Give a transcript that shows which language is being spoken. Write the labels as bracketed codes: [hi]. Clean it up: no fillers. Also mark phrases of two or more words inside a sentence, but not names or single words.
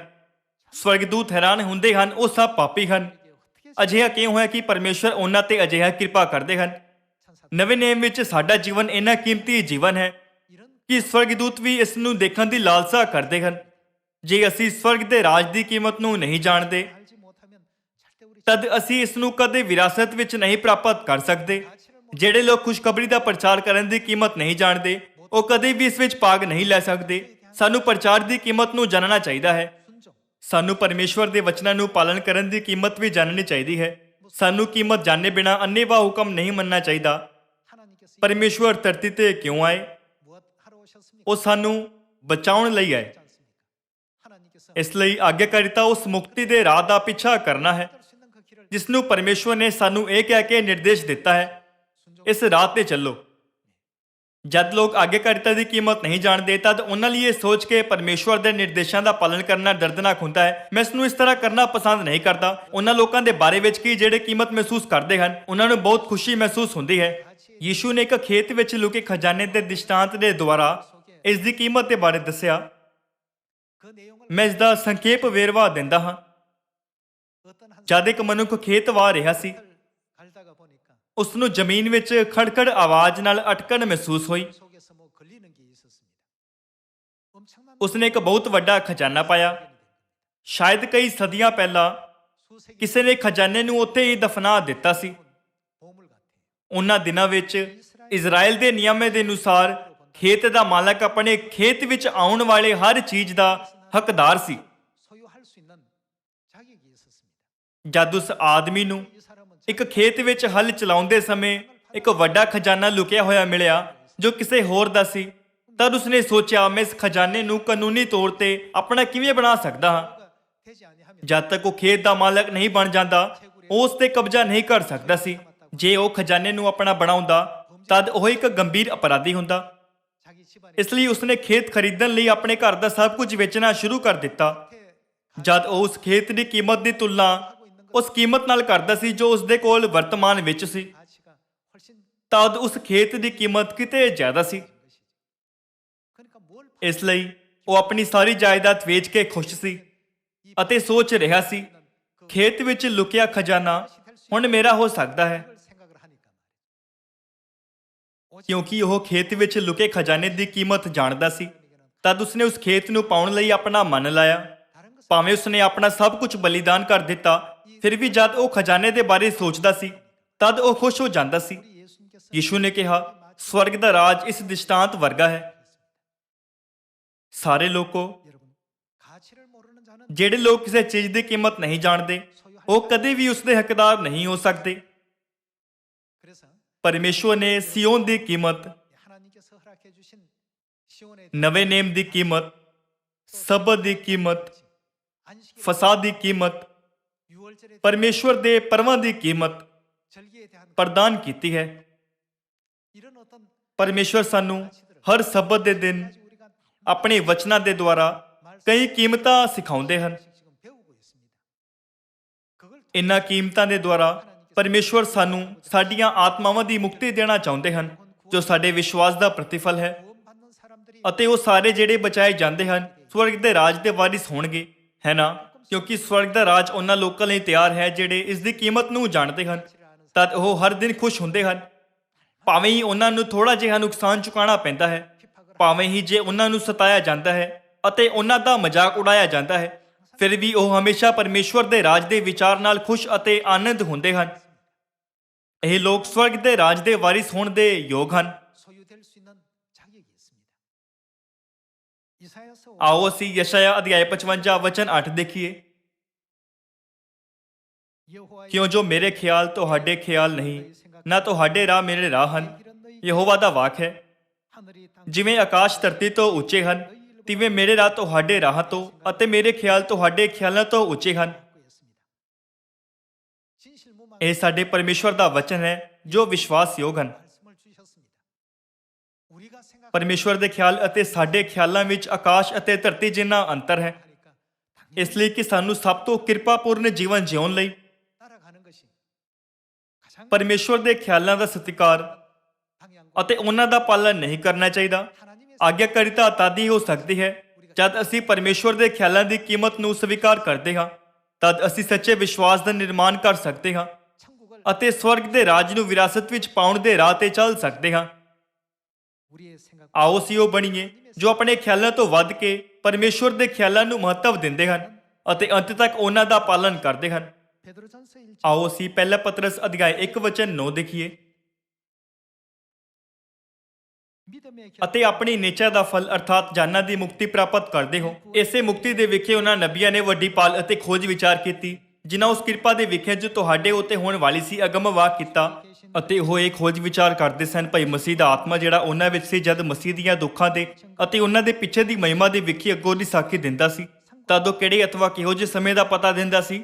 [pa] ਸਵਰਗਦੂਤ ਹੈਰਾਨ ਹੁੰਦੇ ਹਨ ਉਹ ਸਭ ਪਾਪੀ ਹਨ। ਅਜਿਹਾ ਕਿਉਂ ਹੈ ਕਿ ਪਰਮੇਸ਼ਵਰ ਉਹਨਾਂ ਤੇ ਅਜਿਹਾ ਕਿਰਪਾ ਕਰਦੇ ਹਨ? [ko] 천사 [pa] ਨਵੇਂ ਨੇਮ ਵਿੱਚ ਸਾਡਾ ਜੀਵਨ ਇੰਨਾ ਕੀਮਤੀ ਜੀਵਨ ਹੈ [ko] 이런 [pa] ਕਿ ਸਵਰਗਦੂਤ ਵੀ ਇਸ ਨੂੰ ਦੇਖਣ ਦੀ ਲਾਲਸਾ ਕਰਦੇ ਹਨ। ਜੇ ਅਸੀਂ ਸਵਰਗ ਦੇ ਰਾਜ ਦੀ ਕੀਮਤ ਨੂੰ ਨਹੀਂ ਜਾਣਦੇ [ko] 알지 못하면 절대 우리 [pa] ਤਦ ਅਸੀਂ ਇਸ ਨੂੰ ਕਦੇ ਵਿਰਾਸਤ ਵਿੱਚ ਨਹੀਂ ਪ੍ਰਾਪਤ ਕਰ ਸਕਦੇ। ਜਿਹੜੇ ਲੋਕ ਖੁਸ਼ਖਬਰੀ ਦਾ ਪ੍ਰਚਾਰ ਕਰਨ ਦੀ ਕੀਮਤ ਨਹੀਂ ਜਾਣਦੇ ਉਹ ਕਦੇ ਵੀ ਇਸ ਵਿੱਚ ਭਾਗ ਨਹੀਂ ਲੈ ਸਕਦੇ। ਸਾਨੂੰ ਪ੍ਰਚਾਰ ਦੀ ਕੀਮਤ ਨੂੰ ਜਾਣਨਾ ਚਾਹੀਦਾ ਹੈ। [ko] 순종 [pa] ਸਾਨੂੰ ਪਰਮੇਸ਼ਵਰ ਦੇ ਵਚਨਾਂ ਨੂੰ ਪਾਲਣ ਕਰਨ ਦੀ ਕੀਮਤ ਵੀ ਜਾਣਨੀ ਚਾਹੀਦੀ ਹੈ। ਸਾਨੂੰ ਕੀਮਤ ਜਾਣੇ ਬਿਨਾ ਅੰਨ੍ਹੇਵਾਹ ਹੁਕਮ ਨਹੀਂ ਮੰਨਣਾ ਚਾਹੀਦਾ। [ko] 하나님께서 [pa] ਪਰਮੇਸ਼ਵਰ ਧਰਤੀ ਤੇ ਕਿਉਂ ਆਏ? [ko] 무엇 하러 오셨습니까? [pa] ਉਹ ਸਾਨੂੰ ਬਚਾਉਣ ਲਈ ਆਏ। [ko] 그렇지 않습니까? 하나님께서 [pa] ਇਸ ਲਈ ਆਗਿਆਕਾਰਿਤਾ ਉਸ ਮੁਕਤੀ ਦੇ ਰਾਹ ਦਾ ਪਿੱਛਾ ਕਰਨਾ ਹੈ [ko] 할 수 있는 그 길을 [pa] ਜਿਸ ਨੂੰ ਪਰਮੇਸ਼ਵਰ ਨੇ ਸਾਨੂੰ ਇਹ ਕਹਿ ਕੇ ਨਿਰਦੇਸ਼ ਦਿੱਤਾ ਹੈ, ਇਸ ਰਾਹ ਤੇ ਚੱਲੋ। ਜਦ ਲੋਕ ਆਗਿਆਕਾਰਿਤਾ ਦੀ ਕੀਮਤ ਨਹੀਂ ਜਾਣਦੇ ਤਦ ਉਹਨਾਂ ਲਈ ਇਹ ਸੋਚ ਕੇ ਪਰਮੇਸ਼ਵਰ ਦੇ ਨਿਰਦੇਸ਼ਾਂ ਦਾ ਪਾਲਣ ਕਰਨਾ ਦਰਦਨਾਕ ਹੁੰਦਾ ਹੈ। ਮੈਂ ਇਸ ਨੂੰ ਇਸ ਤਰ੍ਹਾਂ ਕਰਨਾ ਪਸੰਦ ਨਹੀਂ ਕਰਦਾ। ਉਹਨਾਂ ਲੋਕਾਂ ਦੇ ਬਾਰੇ ਵਿੱਚ ਕੀ ਜਿਹੜੇ ਕੀਮਤ ਮਹਿਸੂਸ ਕਰਦੇ ਹਨ, ਉਹਨਾਂ ਨੂੰ ਬਹੁਤ ਖੁਸ਼ੀ ਮਹਿਸੂਸ ਹੁੰਦੀ ਹੈ। ਯੀਸ਼ੂ ਨੇ ਇੱਕ ਖੇਤ ਵਿੱਚ ਲੁਕੇ ਖਜ਼ਾਨੇ ਦੇ ਦ੍ਰਿਸ਼ਟਾਂਤ ਦੇ ਦੁਆਰਾ ਇਸ ਦੀ ਕੀਮਤ ਦੇ ਬਾਰੇ ਦੱਸਿਆ। [ko] 그 내용을 [pa] ਮੈਂ ਇਸ ਦਾ ਸੰਖੇਪ ਵੇਰਵਾ ਦਿੰਦਾ ਹਾਂ। [ko] 어떤 한 [pa] ਜਦ ਇੱਕ ਮਨੁੱਖ ਖੇਤ ਵਾਹ ਰਿਹਾ ਸੀ, [ko] 갈다가 보니까 [pa] ਉਸ ਨੂੰ ਜ਼ਮੀਨ ਵਿੱਚ ਖੜਖੜ ਆਵਾਜ਼ ਨਾਲ ਅਟਕਣ ਮਹਿਸੂਸ ਹੋਈ। [ko] 속에서 뭐 걸리는 게 있었습니다. 엄청난 [pa] ਉਸਨੇ ਇੱਕ ਬਹੁਤ ਵੱਡਾ ਖਜ਼ਾਨਾ ਪਾਇਆ। ਸ਼ਾਇਦ ਕਈ ਸਦੀਆਂ ਪਹਿਲਾਂ [ko] 수세기 [pa] ਕਿਸੇ ਨੇ ਖਜ਼ਾਨੇ ਨੂੰ ਉੱਥੇ ਹੀ ਦਫਨਾ ਦਿੱਤਾ ਸੀ। [ko] 보물 같아요. [pa] ਉਹਨਾਂ ਦਿਨਾਂ ਵਿੱਚ ਇਜ਼ਰਾਈਲ ਦੇ ਨਿਯਮਾਂ ਦੇ ਅਨੁਸਾਰ ਖੇਤ ਦਾ ਮਾਲਕ ਆਪਣੇ ਖੇਤ ਵਿੱਚ ਆਉਣ ਵਾਲੇ ਹਰ ਚੀਜ਼ ਦਾ ਹੱਕਦਾਰ ਸੀ। [ko] 소유할 수 있는 자격이 있었습니다. [pa] ਜਦ ਉਸ ਆਦਮੀ ਨੂੰ [ko] 이 사람은 [pa] ਇੱਕ ਖੇਤ ਵਿੱਚ ਹਲ ਚਲਾਉਂਦੇ ਸਮੇਂ ਇੱਕ ਵੱਡਾ ਖਜ਼ਾਨਾ ਲੁਕਿਆ ਹੋਇਆ ਮਿਲਿਆ ਜੋ ਕਿਸੇ ਹੋਰ ਦਾ ਸੀ, ਤਦ ਉਸਨੇ ਸੋਚਿਆ ਮੈਂ ਇਸ ਖਜ਼ਾਨੇ ਨੂੰ ਕਾਨੂੰਨੀ ਤੌਰ ਤੇ ਆਪਣਾ ਕਿਵੇਂ ਬਣਾ ਸਕਦਾ ਹਾਂ। [ko] 소유가 되지 아니하면 [pa] ਜਦ ਤੱਕ ਉਹ ਖੇਤ ਦਾ ਮਾਲਕ ਨਹੀਂ ਬਣ ਜਾਂਦਾ ਉਹ ਉਸ ਤੇ ਕਬਜ਼ਾ ਨਹੀਂ ਕਰ ਸਕਦਾ ਸੀ। ਜੇ ਉਹ ਖਜ਼ਾਨੇ ਨੂੰ ਆਪਣਾ ਬਣਾਉਂਦਾ ਤਦ ਉਹ ਇੱਕ ਗੰਭੀਰ ਅਪਰਾਧੀ ਹੁੰਦਾ। [ko] 자기 집안에 [pa] ਇਸ ਲਈ ਉਸਨੇ ਖੇਤ ਖਰੀਦਣ ਲਈ ਆਪਣੇ ਘਰ ਦਾ ਸਭ ਕੁਝ ਵੇਚਣਾ ਸ਼ੁਰੂ ਕਰ ਦਿੱਤਾ। ਜਦ ਉਹ ਉਸ ਖੇਤ ਦੀ ਕੀਮਤ ਦੀ ਤੁਲਨਾ ਉਸ ਕੀਮਤ ਨਾਲ ਕਰਦਾ ਸੀ ਜੋ ਉਸ ਦੇ ਕੋਲ ਵਰਤਮਾਨ ਵਿੱਚ ਸੀ, [ko] 가치가 훨씬 [pa] ਤਦ ਉਸ ਖੇਤ ਦੀ ਕੀਮਤ ਕਿਤੇ ਜ਼ਿਆਦਾ ਸੀ। [ko] 것이죠. 그러니까 뭘 [pa] ਇਸ ਲਈ ਉਹ ਆਪਣੀ ਸਾਰੀ ਜਾਇਦਾਦ ਵੇਚ ਕੇ ਖੁਸ਼ ਸੀ ਅਤੇ ਸੋਚ ਰਿਹਾ ਸੀ ਖੇਤ ਵਿੱਚ ਲੁਕਿਆ ਖਜ਼ਾਨਾ ਹੁਣ ਮੇਰਾ ਹੋ ਸਕਦਾ ਹੈ। [ko] 걸 생각을 하니까 말이죠. [pa] ਕਿਉਂਕਿ ਉਹ ਖੇਤ ਵਿੱਚ ਲੁਕੇ ਖਜ਼ਾਨੇ ਦੀ ਕੀਮਤ ਜਾਣਦਾ ਸੀ, ਤਦ ਉਸਨੇ ਉਸ ਖੇਤ ਨੂੰ ਪਾਉਣ ਲਈ ਆਪਣਾ ਮਨ ਲਾਇਆ। [ko] 다른 것은 [pa] ਭਾਵੇਂ ਉਸਨੇ ਆਪਣਾ ਸਭ ਕੁਝ ਬਲੀਦਾਨ ਕਰ ਦਿੱਤਾ, ਫਿਰ ਵੀ ਜਦ ਉਹ ਖਜ਼ਾਨੇ ਦੇ ਬਾਰੇ ਸੋਚਦਾ ਸੀ ਤਦ ਉਹ ਖੁਸ਼ ਹੋ ਜਾਂਦਾ ਸੀ। [ko] 우리 예수님께서 [pa] ਯੀਸ਼ੂ ਨੇ ਕਿਹਾ ਸਵਰਗ ਦਾ ਰਾਜ ਇਸ ਦ੍ਰਿਸ਼ਟਾਂਤ ਵਰਗਾ ਹੈ। ਸਾਰੇ ਲੋਕੋ, [ko] 여러분 가치를 모르는 자는 [pa] ਜਿਹੜੇ ਲੋਕ ਕਿਸੇ ਚੀਜ਼ ਦੀ ਕੀਮਤ ਨਹੀਂ ਜਾਣਦੇ ਉਹ ਕਦੇ ਵੀ ਉਸ ਦੇ ਹੱਕਦਾਰ ਨਹੀਂ ਹੋ ਸਕਦੇ। [ko] 그래서 [pa] ਪਰਮੇਸ਼ਵਰ ਨੇ ਸਿਯੋਨ ਦੀ ਕੀਮਤ, [ko] 하나님께서 허락해 주신 시온의 [pa] ਨਵੇਂ ਨੇਮ ਦੀ ਕੀਮਤ, ਸਬਤ ਦੀ ਕੀਮਤ, [ko] 안식일 [pa] ਫਸਾਦ ਦੀ ਕੀਮਤ, [ko] 6월절의 [pa] ਪਰਮੇਸ਼ਵਰ ਦੇ ਪਰਵਾਂ ਦੀ ਕੀਮਤ [ko] 절기에 대한 [pa] ਪ੍ਰਦਾਨ ਕੀਤੀ ਹੈ। [ko] 이런 어떤 [pa] ਪਰਮੇਸ਼ਵਰ ਸਾਨੂੰ ਹਰ ਸਬਤ ਦੇ ਦਿਨ [ko] 가지 우리가 [pa] ਆਪਣੇ ਵਚਨਾਂ ਦੇ ਦੁਆਰਾ ਕਈ ਕੀਮਤਾਂ ਸਿਖਾਉਂਦੇ ਹਨ। [ko] 지금 배우고 있습니다. 그걸 [pa] ਇਨ੍ਹਾਂ ਕੀਮਤਾਂ ਦੇ ਦੁਆਰਾ ਪਰਮੇਸ਼ਵਰ ਸਾਨੂੰ ਸਾਡੀਆਂ ਆਤਮਾਵਾਂ ਦੀ ਮੁਕਤੀ ਦੇਣਾ ਚਾਹੁੰਦੇ ਹਨ ਜੋ ਸਾਡੇ ਵਿਸ਼ਵਾਸ ਦਾ ਪ੍ਰਤੀਫਲ ਹੈ, [ko] 구원받는 사람들이 [pa] ਅਤੇ ਉਹ ਸਾਰੇ ਜਿਹੜੇ ਬਚਾਏ ਜਾਂਦੇ ਹਨ ਸਵਰਗ ਦੇ ਰਾਜ ਦੇ ਵਾਰਿਸ ਹੋਣਗੇ, ਹੈ ਨਾ? ਕਿਉਂਕਿ ਸਵਰਗ ਦਾ ਰਾਜ ਉਹਨਾਂ ਲੋਕਾਂ ਲਈ ਤਿਆਰ ਹੈ ਜਿਹੜੇ ਇਸ ਦੀ ਕੀਮਤ ਨੂੰ ਜਾਣਦੇ ਹਨ। ਤਦ ਉਹ ਹਰ ਦਿਨ ਖੁਸ਼ ਹੁੰਦੇ ਹਨ, ਭਾਵੇਂ ਹੀ ਉਹਨਾਂ ਨੂੰ ਥੋੜਾ ਜਿਹਾ ਨੁਕਸਾਨ ਚੁਕਾਉਣਾ ਪੈਂਦਾ ਹੈ, ਭਾਵੇਂ ਹੀ ਜੇ ਉਹਨਾਂ ਨੂੰ ਸਤਾਇਆ ਜਾਂਦਾ ਹੈ ਅਤੇ ਉਹਨਾਂ ਦਾ ਮਜ਼ਾਕ ਉਡਾਇਆ ਜਾਂਦਾ ਹੈ, ਫਿਰ ਵੀ ਉਹ ਹਮੇਸ਼ਾ ਪਰਮੇਸ਼ਵਰ ਦੇ ਰਾਜ ਦੇ ਵਿਚਾਰ ਨਾਲ ਖੁਸ਼ ਅਤੇ ਆਨੰਦ ਹੁੰਦੇ ਹਨ। ਇਹ ਲੋਕ ਸਵਰਗ ਦੇ ਰਾਜ ਦੇ ਵਾਰਿਸ ਹੋਣ ਦੇ ਯੋਗ ਹਨ। [ko] 소유될 수 있는 자격이 있습니다. 이사야서 [pa] ਆਓ ਅਸੀਂ ਯਸ਼ਾਇਆ ਅਧਿਆਇ 55 ਵਚਨ 8 ਦੇਖੀਏ। [ko] 여호와의 [pa] ਕਿਉਂ ਜੋ ਮੇਰੇ ਖਿਆਲ ਤੁਹਾਡੇ ਖਿਆਲ ਨਹੀਂ, ਨਾ ਤੁਹਾਡੇ ਰਾਹ ਮੇਰੇ ਰਾਹ ਹਨ। ਯਹੋਵਾ ਦਾ ਵਾਕ ਹੈ, [ko] 하늘이 땅 [pa] ਜਿਵੇਂ ਆਕਾਸ਼ ਧਰਤੀ ਤੋਂ ਉੱਚੇ ਹਨ ਤਿਵੇਂ ਮੇਰੇ ਰਾਹ ਤੁਹਾਡੇ ਰਾਹ ਤੋਂ ਅਤੇ ਮੇਰੇ ਖਿਆਲ ਤੁਹਾਡੇ ਖਿਆਲਾਂ ਤੋਂ ਉੱਚੇ ਹਨ। [ko] 진실무망 [pa] ਇਹ ਸਾਡੇ ਪਰਮੇਸ਼ਵਰ ਦਾ ਵਚਨ ਹੈ ਜੋ ਵਿਸ਼ਵਾਸਯੋਗ ਹਨ। [ko] 말씀을 주셨습니다. 우리가 생각 [pa] ਪਰਮੇਸ਼ਵਰ ਦੇ ਖਿਆਲ ਅਤੇ ਸਾਡੇ ਖਿਆਲਾਂ ਵਿੱਚ ਆਕਾਸ਼ ਅਤੇ ਧਰਤੀ ਜਿੰਨਾ ਅੰਤਰ ਹੈ। [ko] 하니까 [pa] ਇਸ ਲਈ ਕਿ ਸਾਨੂੰ ਸਭ ਤੋਂ ਕਿਰਪਾਪੂਰਨ ਜੀਵਨ ਜਿਉਣ ਲਈ [ko] 따라가는 것이 가장 [pa] ਪਰਮੇਸ਼ਵਰ ਦੇ ਖਿਆਲਾਂ ਦਾ ਸਤਿਕਾਰ [ko] 방향과 [pa] ਅਤੇ ਉਹਨਾਂ ਦਾ ਪਾਲਣ ਨਹੀਂ ਕਰਨਾ ਚਾਹੀਦਾ। [ko] 하나님의 [pa] ਆਗਿਆਕਾਰਿਤਾ ਤਦ ਹੀ ਹੋ ਸਕਦੀ ਹੈ ਜਦ ਅਸੀਂ ਪਰਮੇਸ਼ਵਰ ਦੇ ਖਿਆਲਾਂ ਦੀ ਕੀਮਤ ਨੂੰ ਸਵੀਕਾਰ ਕਰਦੇ ਹਾਂ। ਤਦ ਅਸੀਂ ਸੱਚੇ ਵਿਸ਼ਵਾਸ ਦਾ ਨਿਰਮਾਣ ਕਰ ਸਕਦੇ ਹਾਂ [ko] 천국을 [pa] ਅਤੇ ਸਵਰਗ ਦੇ ਰਾਜ ਨੂੰ ਵਿਰਾਸਤ ਵਿੱਚ ਪਾਉਣ ਦੇ ਰਾਹ ਤੇ ਚੱਲ ਸਕਦੇ ਹਾਂ। [ko] 우리의 생각 [pa] ਆਓ ਅਸੀਂ ਉਹ ਬਣੀਏ ਜੋ ਆਪਣੇ ਖਿਆਲਾਂ ਤੋਂ ਵੱਧ ਕੇ ਪਰਮੇਸ਼ਵਰ ਦੇ ਖਿਆਲਾਂ ਨੂੰ ਮਹੱਤਵ ਦਿੰਦੇ ਹਨ ਅਤੇ ਅੰਤ ਤੱਕ ਉਹਨਾਂ ਦਾ ਪਾਲਣ ਕਰਦੇ ਹਨ। [ko] 베드로전서 1장 [pa] ਆਓ ਅਸੀਂ ਪਹਿਲਾ ਪਤਰਸ ਅਧਿਆਇ 1 ਵਚਨ 9 ਦੇਖੀਏ। [ko] 믿음의 [pa] ਅਤੇ ਆਪਣੀ ਨਿਸ਼ਚੈ ਦਾ ਫਲ ਅਰਥਾਤ ਜਾਨਾਂ ਦੀ ਮੁਕਤੀ ਪ੍ਰਾਪਤ ਕਰਦੇ ਹੋ। ਇਸੇ ਮੁਕਤੀ ਦੇ ਵਿਖੇ ਉਹਨਾਂ ਨਬੀਆਂ ਨੇ ਵੱਡੀ ਪਾਲ ਅਤੇ ਖੋਜ ਵਿਚਾਰ ਕੀਤੀ ਜਿਨ੍ਹਾਂ ਉਸ ਕਿਰਪਾ ਦੇ ਵਿਖੇ ਜੋ ਤੁਹਾਡੇ ਉੱਤੇ ਹੋਣ ਵਾਲੀ ਸੀ ਅਗਮ ਵਾਕ ਕੀਤਾ ਅਤੇ ਉਹ ਇਹ ਖੋਜ ਵਿਚਾਰ ਕਰਦੇ ਸਨ ਭਾਈ ਮਸੀਹ ਦਾ ਆਤਮਾ ਜਿਹੜਾ ਉਹਨਾਂ ਵਿੱਚ ਸੀ, ਜਦ ਮਸੀਹ ਦੀਆਂ ਦੁੱਖਾਂ ਦੇ ਅਤੇ ਉਹਨਾਂ ਦੇ ਪਿੱਛੇ ਦੀ ਮਹਿਮਾ ਦੀ ਵਿਖੀ ਅੱਗੋਂ ਦੀ ਸਾਖੀ ਦਿੰਦਾ ਸੀ, ਤਦ ਉਹ ਕਿਹੜੇ ਅਥਵਾ ਕਿਹੋ ਜਿਹੇ ਸਮੇਂ ਦਾ ਪਤਾ ਦਿੰਦਾ ਸੀ।